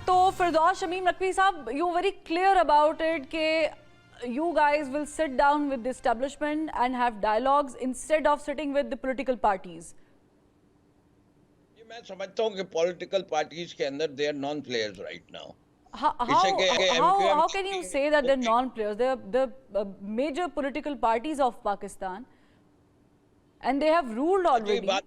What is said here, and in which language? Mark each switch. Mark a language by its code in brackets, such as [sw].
[en] तो फिरदौस शमीम नकवी साहब, you very clear about it कि you guys will sit down with the establishment and have dialogues instead of sitting with the political parties. [hi] मैं समझता हूँ कि political parties के अंदर [en] They are non players right now. How can you say that they're non-players? They're the major political parties of Pakistan, and they have ruled already.